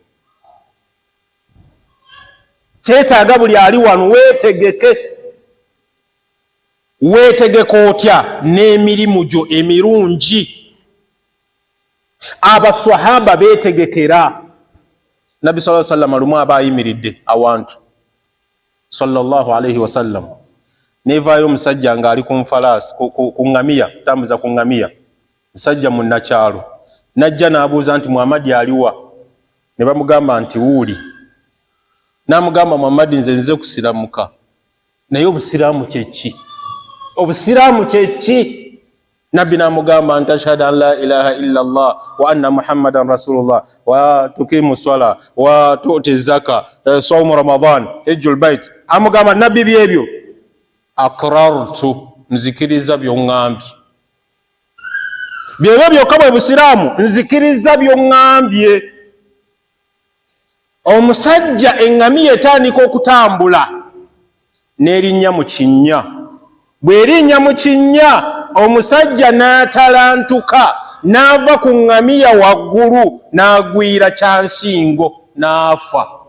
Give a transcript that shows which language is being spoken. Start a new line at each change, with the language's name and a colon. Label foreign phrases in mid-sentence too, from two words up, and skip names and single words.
Ganda: kyetaaga buli ali wano weetegeke otya n'emirimu gyo emirungi abaswahaba beetegekera Nabbi
Arabic: صلى الله عليه وسلم
Ganda: lumu aba ayimiridde awantu
Arabic: صلى الله عليه وسلم
Ganda: nevaayo omusajja ng'ali ku nfalaasi ku ngamiya tambuza ku ngamiya musajja munnakyalo najja n'abuuza nti Muhammadi aliwa ne bamugamba nti wuuli n'amugamba Muhammadi nze kusiramuka naye obusiraamu kyeki obusiraamu kyeki Nabbi n'amugamba nti
Arabic: أشهد أن لا إله إلا الله وأن محمدا رسول الله وتقيم الصلاة وتؤتي الزكاة صوم رمضان حج البيت
Ganda: amugamba Nabbi byebyo akrartu nzikiriza by'oŋŋambye byebyo byokka bwe busiraamu nzikiriza by'oŋŋambye omusajja eŋŋamiya etandika okutambula n'erinnya mu kinnya bw'erinnya mu kinnya omusajja n'atalantuka n'ava ku ŋŋamiya waggulu n'agwira kyansingo n'afa